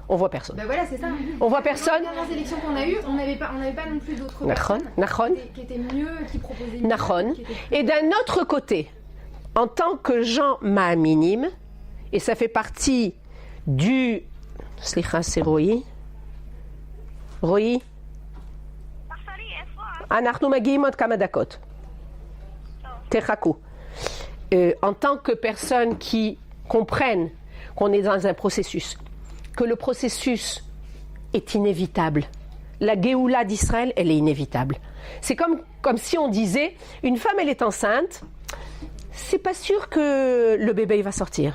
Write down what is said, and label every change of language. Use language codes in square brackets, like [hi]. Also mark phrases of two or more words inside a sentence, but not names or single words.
[fr] on voit personne. Ben voilà, c'est ça. On voit personne. Les dernières élections qu'on a eues, on n'avait pas non plus d'autres Nachon, personnes Nachon, qui étaient mieux, qui proposaient mieux, Nachon. qui étaient plus- Et d'un autre côté, en tant que gens ma'aminim, et ça fait partie du... Slicha, c'est Roï. Roï. [he] אנחנו מגיעים עוד כמה דקות. תחכו. [fr] En tant que personnes qui comprennent qu'on est dans un processus, que le processus est inévitable. La Géoula d'Israël, elle est inévitable. C'est comme si on disait, une femme, elle est enceinte, c'est pas sûr que le bébé il va sortir.